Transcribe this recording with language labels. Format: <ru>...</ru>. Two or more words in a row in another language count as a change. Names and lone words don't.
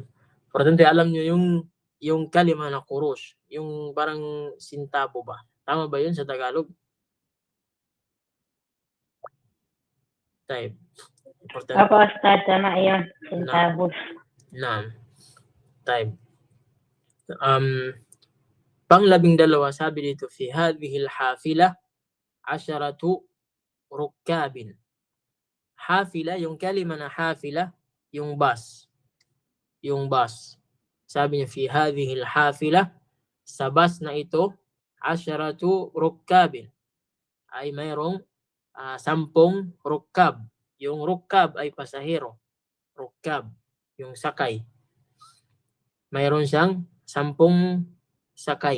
<tl>Importante alam nyo yung kalima na kurush, yung parang sintabo ba? Tama ba yun sa Tagalog? Type. Importante. Opo, Ustad, tama yun. Centavos. Naam. Type. Pang-12, sabi dito,</tl> <ar>في هذه الحافلة 10 ركاب.</ar> <tl>Hafila, yung kalima na hafila, yung bus. Yung bus. Sabi niya,</tl> <ar>في هذه الحافلة,</ar> <tl>sa bus na ito, 10 rukkabin. Ay mayroong 10 rukkab. Yung rukkab ay pasahero. Rukkab, yung sakay. Mayroon siyang 10 sakay.</tl>